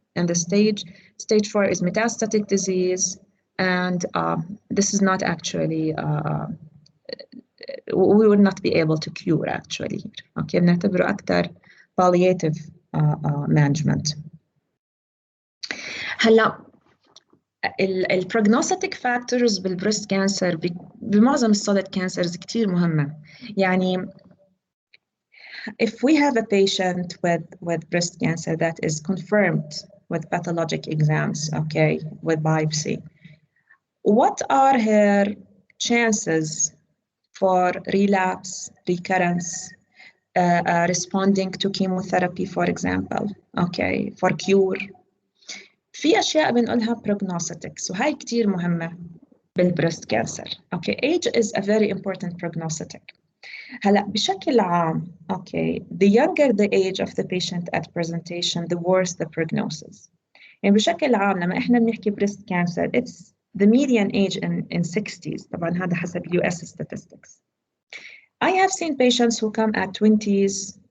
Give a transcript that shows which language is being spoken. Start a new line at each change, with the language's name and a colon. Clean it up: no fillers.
English: And the stage 4 is metastatic disease, and this is not actually, we will not be able to cure actually.
Arabic: Okay, بنعتبره أكثر
English: palliative management.
Arabic: هلا البروجنوستيك فاكتورز بالبريست كانسر بمعظم السوليد كانسرز كتير مهمة.
English: يعني if we have a patient with breast cancer that is confirmed with pathologic exams, okay, with biopsy, what are her chances for relapse, recurrence, responding to chemotherapy, for example, okay, for cure?
Arabic: في أشياء بنقولها prognostics وهي كتير مهمة بالبريست كانسر.
English: Okay, age is a very important prognostic.
Arabic: هلا بشكل عام,
English: okay, the younger the age of the patient at presentation, the worse the prognosis.
Arabic: يعني بشكل عام لما إحنا بنحكي
English: breast cancer, it's the median age in 60s.
Arabic: طبعاً هذا حسب
English: US statistics. I have seen patients who come at 20s,